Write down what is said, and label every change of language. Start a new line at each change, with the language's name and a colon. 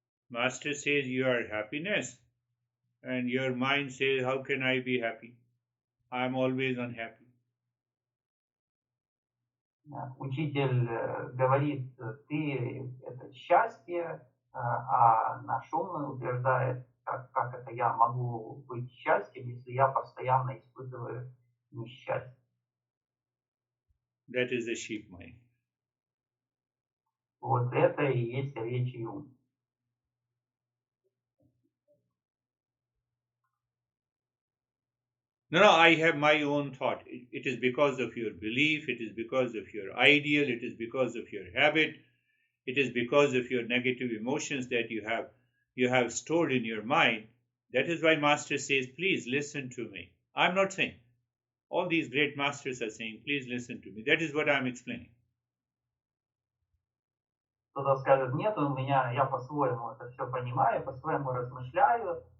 English: Master says you are happiness, and your mind says, how can I be happy? I am always unhappy.
Russian: Учитель говорит, ты это счастье, а наш ум утверждает, как это я могу быть счастьем, если я постоянно испытываю несчастье.
English: That is the sheep mind.
Russian: Вот это и есть овечий ум.
English: No, I have my own thought. It is because of your belief, it is because of your ideal, it is because of your habit, it is because of your negative emotions that you have stored in your mind. That is why Master says, please listen to me. I'm not saying. All these great masters are saying, please listen to me. That is what I'm explaining.
Russian: Кто-то скажет, нет, я по-своему это все понимаю, по-своему размышляю.